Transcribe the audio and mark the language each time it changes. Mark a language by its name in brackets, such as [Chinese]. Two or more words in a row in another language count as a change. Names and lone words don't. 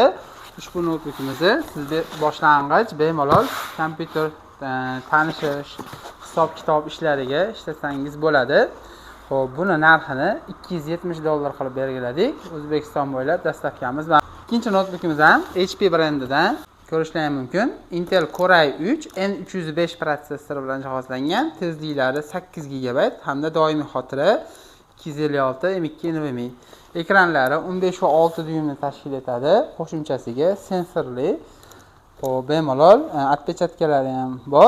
[Uzbek] Ushbu notebookimizni sizga boshlang'ich bemalol kompyuter tanishish, hisob-kitob ishlariga ishlatsangiz bo'ladi. Xo'p, buni narxini $270 qilib belgiladik. O'zbekiston bo'ylab dastavkamiz bor. Ikkinchi notebookimiz ham HP brendidan ko'rishingiz mumkin. Intel Core i3 N305 protsessori bilan jihozlangan, tezliklari 8 GB hamda doimiy xotira 256 M2 NVMe. Ekranlari 15.6 dyuymni tashkil etadi. Qo'shimchasiga sensorli bemalol отпечатkalari ham bor.